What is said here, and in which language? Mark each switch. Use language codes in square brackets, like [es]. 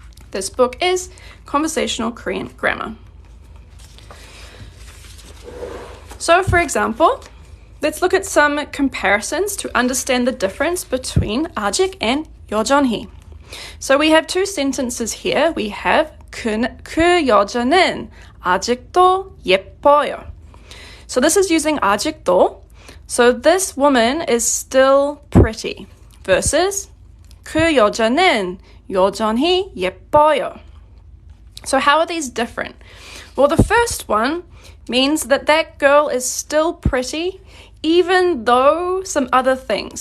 [en] This book is Conversational Korean Grammar. So, for example, let's look at some comparisons to understand the difference between 아직 and 여전히. So we have two sentences here. [ko] We have 그 여자는 아직도 예뻐요. [en] So this is using 아직도. So this woman is still pretty versus [ko] 그 여자는 여전히 예뻐요. [en] So how are these different? Well, the first one means that girl is still pretty even though some other things.